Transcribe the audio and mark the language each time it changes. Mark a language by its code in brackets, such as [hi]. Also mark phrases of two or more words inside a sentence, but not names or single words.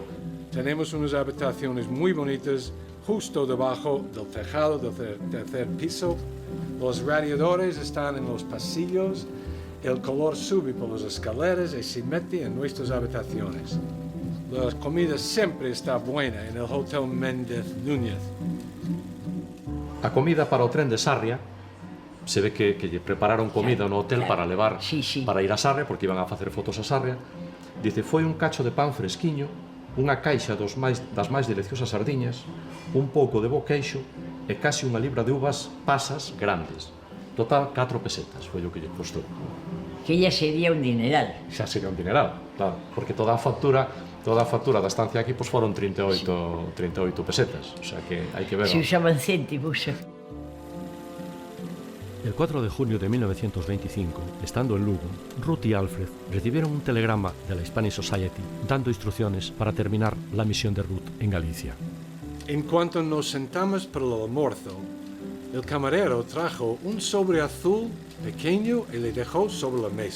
[es] Tenemos unas habitaciones muy bonitas justo debajo del tejado del tercer piso. Los radiadores están en los pasillos. El calor sube por las escaleras y se mete en nuestras habitaciones. La comida siempre está buena en el Hotel Méndez Núñez. [gl] A comida para o tren de Sarria, se ve que lle prepararon comida no hotel para levar para ir a Sarria, porque iban a facer fotos a Sarria. Dice, foi un cacho de pan fresquiño, unha caixa das máis deliciosas sardiñas, un pouco de bo queixo e casi unha libra de uvas pasas grandes. Total, 4 pesetas foi o que lle costou. [es] Que ella sería un dineral. [gl] Xa sería un dineral, claro, porque toda a factura da estancia aquí pues foron 38 pesetas, [es] o sea [gl] que hai que ver. [es] Se usaban céntimos. El 4 de junio de 1925, estando en Lugo, Ruth y Alfred recibieron un telegrama de la Spanish Society dando instrucciones para terminar la misión de Ruth en Galicia. En cuanto nos sentamos para el almuerzo, el camarero trajo un sobre azul pequeño y le dejó sobre la mesa.